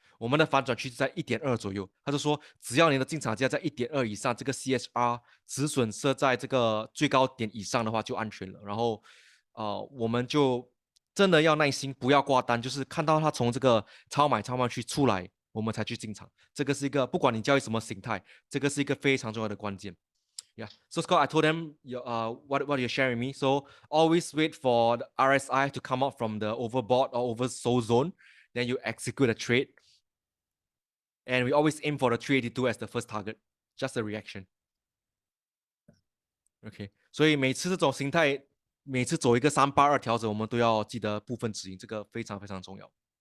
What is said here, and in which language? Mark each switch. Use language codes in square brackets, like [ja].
[zh] 我们的反转区是在 1.2 左右，他就说只要你的进场价在 1.2 以上，这个 CHR 止损设在这个最高点以上的话就安全了。然后我们就真的要耐心，不要挂单，就是看到它从这个超买区出来，我们才去进场。这个是一个不管你交易什么形态，这个是一个非常重要的关键。 [en] Yeah. So Scott, I told them what you're sharing me. So always wait for the RSI to come out from the overbought or oversold zone. Then you execute a trade. And we always aim for the 382 as the first target. Just a reaction. OK. [zh] 所以每次这种形态，每次走一个382调整，我们都要记得部分止盈，这个非常非常重要。